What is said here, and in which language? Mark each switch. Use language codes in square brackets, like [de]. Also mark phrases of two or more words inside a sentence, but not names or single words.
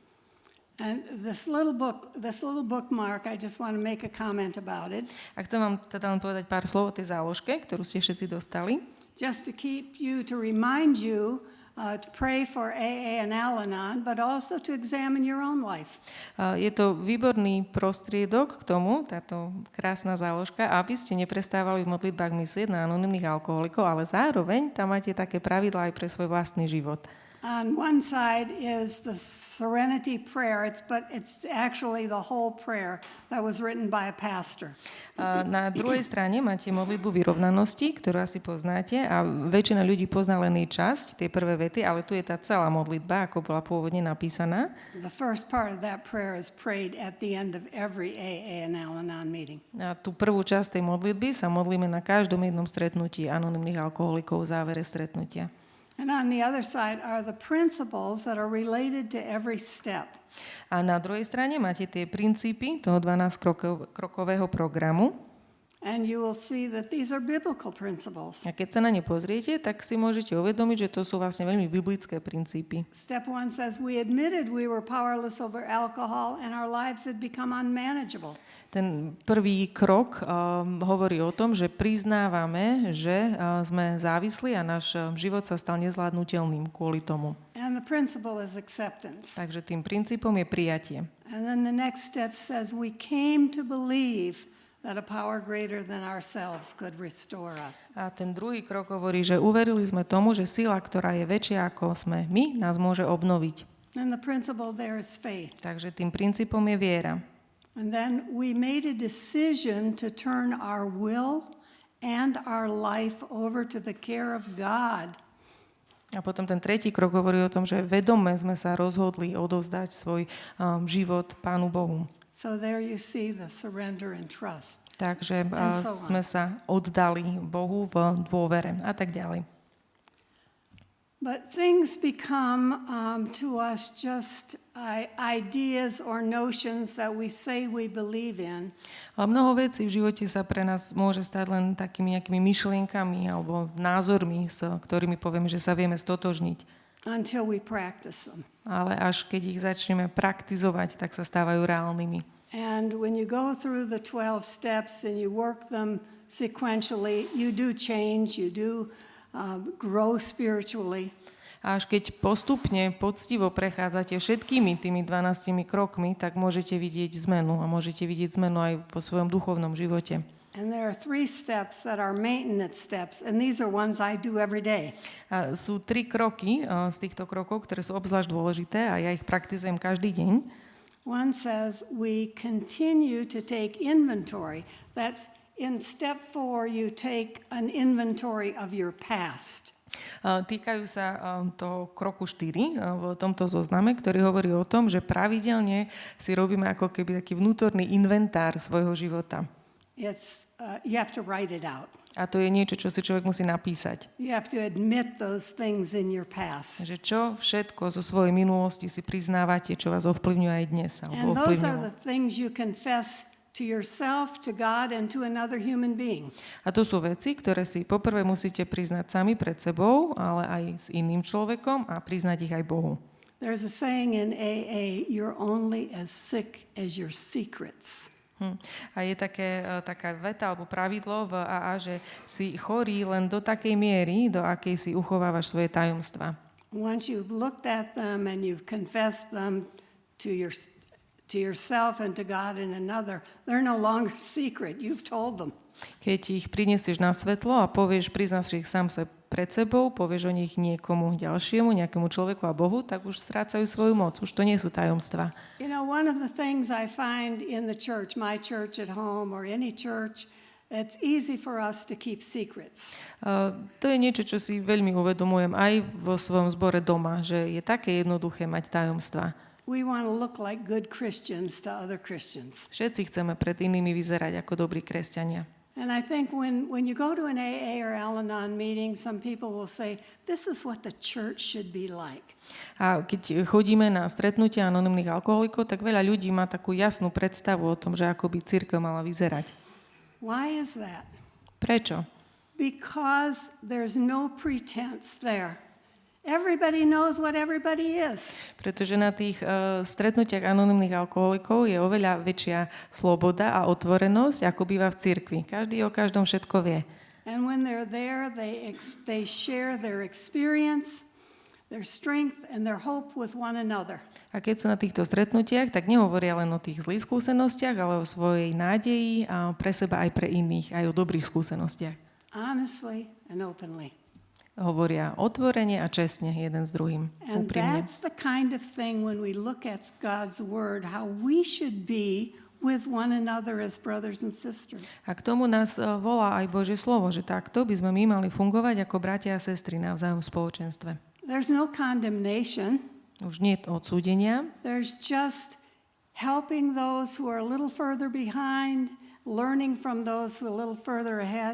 [en] And this little bookmark, I just want to make a comment about it. [sk] A chcem vám teda len povedať pár slov o tej záložke, ktorú ste všetci dostali. [en] Just to keep you, to remind you to pray for AA and Al-Anon, but also to examine your own life. [sk] Je to výborný prostriedok k tomu, táto krásna záložka, aby ste neprestávali v modlitbách myslieť na anonymných alkoholikov, ale zároveň tam máte také pravidlá aj pre svoj vlastný život. [en] On one side is the Serenity Prayer, but it's actually the whole prayer that was written by a pastor. [sk] Na druhej strane máte modlitbu vyrovnanosti, ktorú asi poznáte a väčšina ľudí pozná len jej časť, tie prvé vety, ale tu je tá celá modlitba, ako bola pôvodne napísaná. [en] The first part of that prayer is prayed at the end of every AA and Al-Anon meeting. [sk] A tú prvú časť tej modlitby sa modlíme na každom jednom stretnutí anonymných alkoholikov v závere stretnutia. [en] And on the other side are the principles that are related to every step. [sk] A na druhej strane máte tie princípy toho 12-krokového programu. [en] And you will see that these are biblical principles. [sk] A keď sa na ne pozriete, tak si môžete uvedomiť, že to sú vlastne veľmi biblické princípy. [en] Step 1 says, we admitted we were powerless over alcohol and our lives had become unmanageable. [sk] Ten prvý krok hovorí o tom, že priznávame, že sme závislí a náš život sa stal nezvládnutelným kvôli tomu. [en] And the principle is acceptance. [sk] Takže tým princípom je prijatie. [en] And then the next step says, we came to believe that a power greater than ourselves could restore us. [sk] A ten druhý krok hovorí, že uverili sme tomu, že sila, ktorá je väčšia ako sme my, nás môže obnoviť. [en] And the principle there is faith. [sk] Takže tým princípom je viera. [en] And then we made a decision to turn our will and our life over to the care of God. [sk] A potom ten tretí krok hovorí o tom, že vedome sme sa rozhodli odovzdať svoj život Pánu Bohu. [en] So there you see the surrender and trust. [sk] Takže so sme sa oddali Bohu v dôvere a tak ďalej. [en] But things become to us just ideas or notions that we say we believe in. [sk] Ale mnoho vecí v živote sa pre nás môže stať len takými nejakými myšlienkami alebo názormi, s ktorými povieme, že sa vieme stotožniť. [en] Until we practice them. [sk] Ale až keď ich začneme praktizovať, tak sa stávajú reálnymi. [en] And when you go through the 12 steps and you work them sequentially, you do change, you do grow spiritually. [sk] A až keď postupne, poctivo prechádzate všetkými tými 12 krokmi, tak môžete vidieť zmenu a môžete vidieť zmenu aj vo svojom duchovnom živote. [en] And there are 3 steps that are maintenance steps, and these are ones I do every day. [sk] A sú 3 kroky z týchto krokov, ktoré sú obzvlášť dôležité a ja ich praktizujem každý deň. [en] One says we continue to take inventory. That's in step 4, you take an inventory of your past. [sk] Týkajú sa toho kroku 4 v tomto zozname, ktorý hovorí o tom, že pravidelne si robíme ako keby taký vnútorný inventár svojho života. [en] You have to write it out. [sk] A to je niečo, čo si človek musí napísať. [en] You have to admit those things in your past. [sk] Že čo všetko zo svojej minulosti si priznávate, čo vás ovplyvňuje aj dnes. [en] And those are the things you confess to yourself, to God, and to another human being. [sk] A to sú veci, ktoré si poprvé musíte priznať sami pred sebou, ale aj s iným človekom a priznať ich aj Bohu. [en] There's a saying in AA, you're only as sick as your secrets. [sk] A je taká veta alebo pravidlo v AA, že si chorý len do takej miery, do akej si uchovávaš svoje tajomstvá. [en] Once you've looked at them and you've confessed them to yourself and to God and another, they're no longer secret. You've told them. [sk] Keď ich prinesieš na svetlo a priznáš ich sám sa pred sebou, povieš o nich niekomu ďalšiemu, nejakému človeku a Bohu, tak už strácajú svoju moc. Už to nie sú tajomstvá. [en] You know, one of the things I find in the church, my church at home or any church, it's easy for us to keep secrets. [sk] To je niečo, čo si veľmi uvedomujem aj vo svojom zbore doma, že je také jednoduché mať tajomstvá. [en] We want to look like good Christians to other Christians. [sk] Všetci chceme pred inými vyzerať ako dobrí kresťania. [en] And I think when you go to an AA or Al-Anon meeting, some people will say, this is what the church should be like. [sk] A keď chodíme na stretnutia anonymných alkoholikov, tak veľa ľudí má takú jasnú predstavu o tom, že ako by cirkev mala vyzerať. [en] Why is that? [sk] Prečo? [en] Because there's no pretense there. Everybody knows what everybody is. [sk] Pretože na tých stretnutiach anonymných alkoholikov je oveľa väčšia sloboda a otvorenosť, ako býva v cirkvi. Každý o každom všetko vie. [en] And when they're there, they share their experience, their strength and their hope with one another. [sk] A keď sú na týchto stretnutiach, tak nehovoria len o tých zlých skúsenostiach, ale o svojej nádeji a pre seba aj pre iných, aj o dobrých skúsenostiach. [en] Honestly and openly. [sk] Hovoria otvorene a čestne jeden s druhým. [en] And [sk] Úprimne. [en] that's the kind of thing when we look at God's word, how we should be with one another as brothers and sisters. [sk] A k tomu nás volá aj Božie slovo, že takto by sme my mali fungovať ako bratia a sestry navzájom v spoločenstve. [en] There's no condemnation. [sk] Už nie je odsúdenia, [en] There's just helping those who are a little further behind, learning from those who are a little further ahead.